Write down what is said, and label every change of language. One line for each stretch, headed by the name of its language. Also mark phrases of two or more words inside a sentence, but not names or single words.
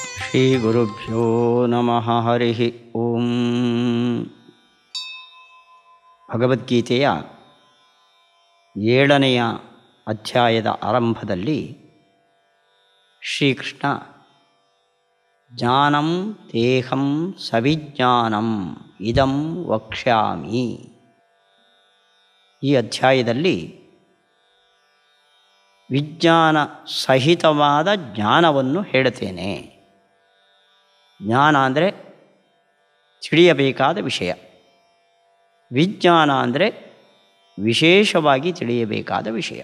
Sanskrit: ಶ್ರೀ ಗುರುಭ್ಯೋ ನಮಃ. ಹರಿ ಓಂ.
Kannada: ಭಗವದ್ಗೀತೆಯ 7ನೇ ಅಧ್ಯಾಯದ ಆರಂಭದಲ್ಲಿ ಶ್ರೀಕೃಷ್ಣ
Sanskrit: ಜ್ಞಾನಂ ದೇಹಂ ಸವಿಜ್ಞಾನಂ ಇದಂ ವಕ್ಷ್ಯಾಮಿ,
Kannada: ಈ ಅಧ್ಯಾಯದಲ್ಲಿ ವಿಜ್ಞಾನ ಸಹಿತವಾದ ಜ್ಞಾನವನ್ನು ಹೇಳುತ್ತೇನೆ. ಜ್ಞಾನ ಅಂದರೆ ತಿಳಿಯಬೇಕಾದ ವಿಷಯ, ವಿಜ್ಞಾನ ಅಂದರೆ ವಿಶೇಷವಾಗಿ ತಿಳಿಯಬೇಕಾದ ವಿಷಯ.